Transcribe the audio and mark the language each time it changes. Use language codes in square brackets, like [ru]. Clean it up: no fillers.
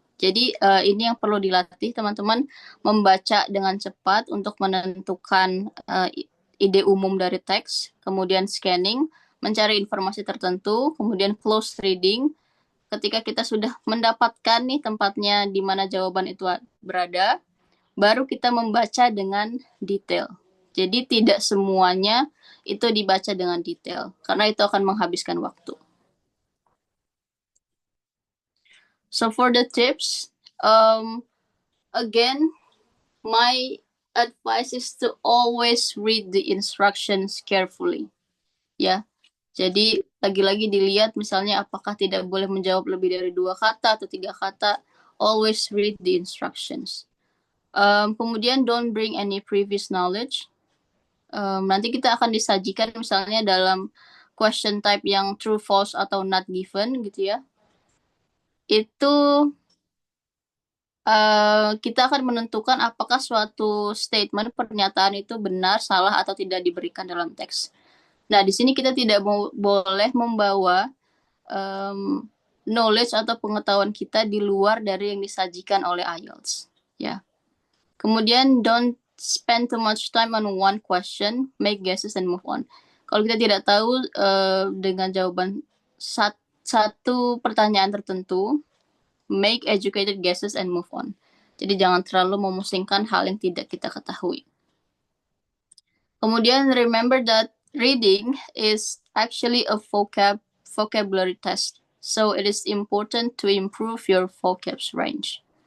[id] Jadi ini yang perlu dilatih teman-teman, membaca dengan cepat untuk menentukan ide umum dari teks, kemudian scanning, mencari informasi tertentu, kemudian close reading. Ketika kita sudah mendapatkan nih tempatnya di mana jawaban itu berada, baru kita membaca dengan detail. Jadi tidak semuanya itu dibaca dengan detail, karena itu akan menghabiskan waktu. [en] So for the tips, again, my advice is to always read the instructions carefully. [id] Ya, jadi lagi-lagi dilihat misalnya apakah tidak boleh menjawab lebih dari 2 kata atau 3 kata. [en] Always read the instructions. [id] Kemudian [en] don't bring any previous knowledge. [id] Nanti kita akan disajikan misalnya dalam question type yang true, false, atau not given gitu ya. Itu kita akan menentukan apakah suatu statement, pernyataan itu benar, salah, atau tidak diberikan dalam teks. Nah, di sini kita tidak boleh membawa knowledge atau pengetahuan kita di luar dari yang disajikan oleh IELTS. Ya. [en] Kemudian don't spend too much time on one question, make guesses and move on. [id] Kalau kita tidak tahu dengan jawaban satu pertanyaan tertentu, [en] make educated guesses and move on. [id] Jadi jangan terlalu memusingkan hal yang tidak kita ketahui. [en] Kemudian remember that reading is actually a vocabulary test. So it is important to improve your vocab range.